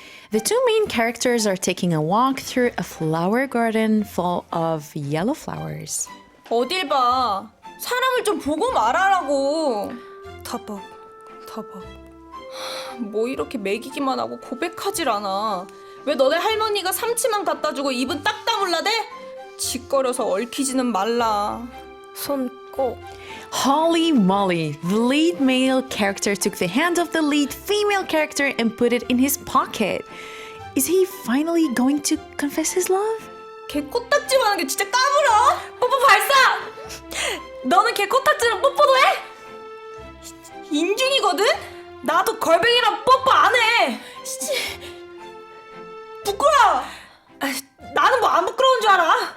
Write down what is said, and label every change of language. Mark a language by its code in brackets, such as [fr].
[en] The two main characters are taking a walk through a flower garden full of yellow flowers. [ko] 어딜 봐. 사람을 좀 보고 말하라고. 터벅. 뭐 이렇게 매기기만 하고 고백하질 않아. 왜 너네 할머니가 삼치만 갖다 주고 입은 딱 다물라대? 짓거려서 얽히지는 말라. 손 꼭. [en] Holy moly, the lead male character took the hand of the lead female character and put it in his pocket. Is he finally going to confess his love? [ko] 걔 코딱지만 하는 게 진짜 까불어? 뽀뽀 발사! 너는 걔 코딱지랑 뽀뽀도 해? 인중이거든? 나도 걸뱅이랑 뽀뽀 안 해. 부끄러워! 나는 뭐 안 부끄러운 줄 알아?